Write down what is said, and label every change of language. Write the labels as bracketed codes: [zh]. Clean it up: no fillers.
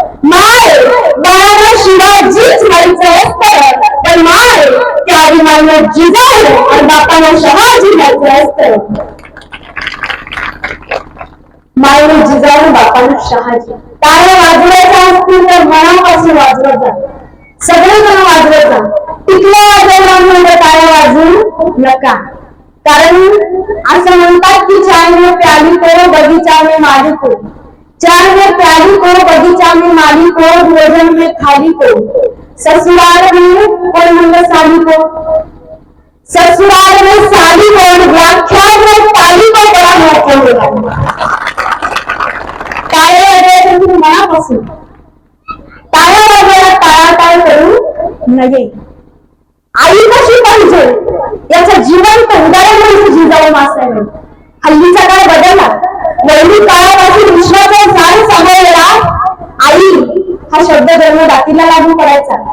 [mr] माय बाळाला शिवाजीच व्हायचं असतं, पण माय त्या अभिमानाला जिजाऊ आणि बापाला शहाजी व्हायचं असतं. मायने जिजाऊ बापाला शहाजी. टाळ्या वाजवायच्या असतील तर मनापासून वाजवत जा, सगळेजण वाजवत जा. टिकल्या वाजवण्यामध्ये टाळ्या वाजवू नका, कारण असं म्हणतात की [hi] चाय में प्याली को बगीचा में माली को, चाय में प्याली को बगीचा में माली को, भोजन में थाली को, ससुराल में कौन मंगल साली को, ससुराल में साली को, व्याख्यान में ताली को बड़ा महत्व होगा. [mr] टाळ्या वाजवायच्या तुम्ही मनापासून, टाळ्या वाजवायला टाळाटाळ करू नये. आई कशी पाहिजे याचं जिवंत उदाहरण म्हणजे जिजाऊ मासाहेब. हल्लीचा काळ बदलला, वैदिक काळापासून विश्वाचा झाड सांभाळलेला आई हा शब्द जन्मदातीला लागू करायचा.